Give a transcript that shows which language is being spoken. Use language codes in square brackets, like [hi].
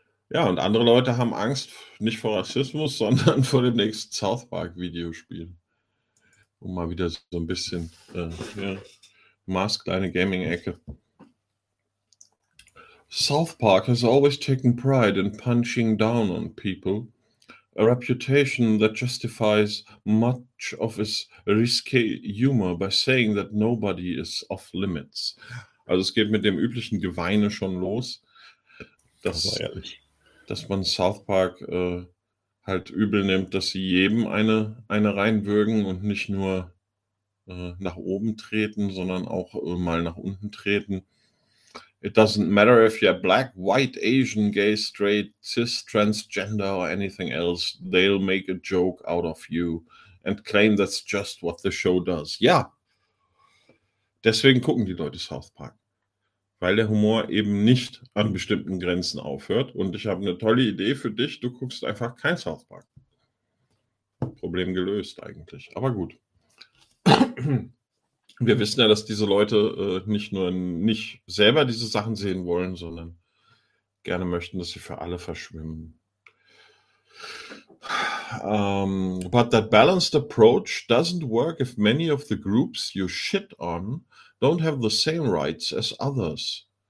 [de] Ja, und andere Leute haben Angst nicht vor Rassismus, sondern vor dem nächsten South Park-Videospiel. Um mal wieder so ein bisschen maßkleine Gaming-Ecke. [en] South Park has always taken pride in punching down on people, a reputation that justifies much of its risque humor by saying that nobody is off limits. [de] Also es geht mit dem üblichen Geweine schon los, dass man South Park halt übel nimmt, dass sie jedem eine reinwürgen und nicht nur nach oben treten, sondern auch mal nach unten treten. [en] It doesn't matter if you're black, white, Asian, gay, straight, cis, transgender or anything else. They'll make a joke out of you and claim that's just what the show does. [de] Ja, deswegen gucken die Leute South Park, weil der Humor eben nicht an bestimmten Grenzen aufhört. Und ich habe eine tolle Idee für dich. Du guckst einfach kein South Park. Problem gelöst eigentlich. Aber gut. Wir wissen ja, dass diese Leute nicht nur nicht selber diese Sachen sehen wollen, sondern gerne möchten, dass sie für alle verschwimmen. [en] But that balanced approach doesn't work if many of the groups you shit on don't have the same rights as others.